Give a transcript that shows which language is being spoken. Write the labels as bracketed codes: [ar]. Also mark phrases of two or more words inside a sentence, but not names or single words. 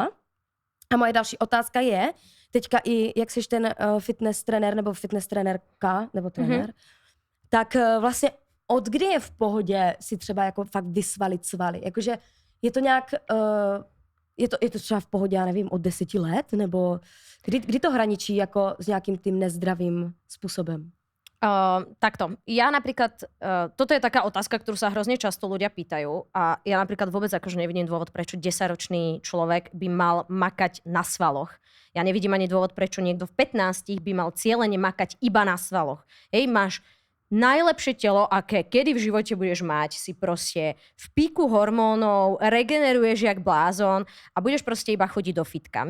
[cs] A moje další otázka je, teďka i jak jsi ten fitness trenér nebo fitness trenérka nebo trenér, tak vlastně od kdy je v pohodě si třeba jako fakt vysvalit svaly? Jakože je to nějak, je to třeba v pohodě, já nevím, od 10 let? Nebo kdy to hraničí jako s nějakým tým nezdravým způsobem? [sk] Takto. Ja napríklad, toto je taká otázka, ktorú sa hrozne často ľudia pýtajú a ja napríklad vôbec akože nevidím dôvod, prečo 10-ročný človek by mal makať na svaloch. Ja nevidím ani dôvod, prečo niekto v 15 by mal cieľene makať iba na svaloch. Hej, máš najlepšie telo, aké kedy v živote budeš mať, si proste v píku hormónov, regeneruješ jak blázon a budeš proste iba chodiť do fitka.